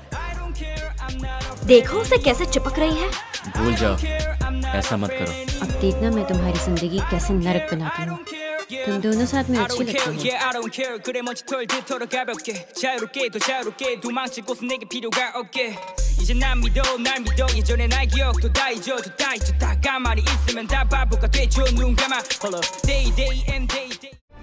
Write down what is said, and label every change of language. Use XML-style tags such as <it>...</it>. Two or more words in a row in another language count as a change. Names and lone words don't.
<hi>देखो उसे कैसे चिपक रही है। भूल जाओ, ऐसा मत करो। अब देखना मैं तुम्हारी जिंदगी कैसे नरक बनाती हूँ। तुम दोनों साथ में अच्छी लगती हो।</hi> <ko>이제 난 믿어 날 믿어 예전의 나의 기억도 다 잊어줘 다 잊었다 가만히 있으면 다 바보가 되죠 눈 감아</ko> <en>Day day and day day</en>